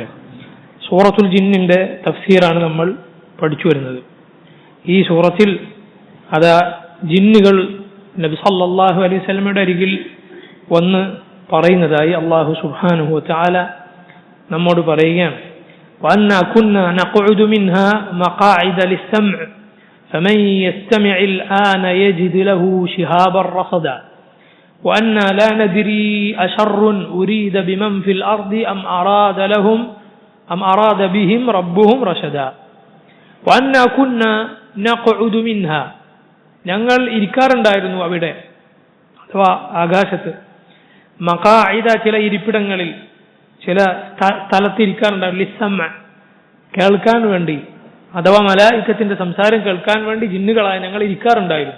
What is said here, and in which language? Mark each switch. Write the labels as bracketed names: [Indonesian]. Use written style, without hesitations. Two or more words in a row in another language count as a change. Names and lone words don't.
[Malayalam] സൂറത്തുൽ ജിന്നിന്റെ തഫ്സീറാണ് നമ്മൾ പഠിച്ചു വരുന്നത്. ഈ സൂറത്തിൽ ജിന്നുകൾ നബി [Arabic] صلى الله عليه وسلم [Malayalam] അരികിൽ വന്ന് പറയുന്നതായി അള്ളാഹു [Arabic] سبحانه وتعالى [Malayalam] നമ്മോട് പറയുകയാണ്. [Arabic] وأنا كنا نقعد منها مقاعد للسمع فمن يستمع الآن يجد له شهابا رصدا وأنا لا ندري أشر أريد بمن في الأرض أم أراد بهم ربهم رشدا وأنا كنا نقعد منها [Malayalam] ഞങ്ങൾ ഇരിക്കാറുണ്ടായിരുന്നു അവിടെ, അഥവാ ആകാശത്ത്. മഖാഇദ ചില ഇരിപ്പിടങ്ങളിൽ, ചില സ്ഥലത്ത് ഇരിക്കാറുണ്ടായിരുന്നു. ലിസ്സമ കേൾക്കാൻ വേണ്ടി, അഥവാ മലായിക്കത്തിന്റെ സംസാരം കേൾക്കാൻ വേണ്ടി ജിന്നുകളായ ഞങ്ങൾ ഇരിക്കാറുണ്ടായിരുന്നു.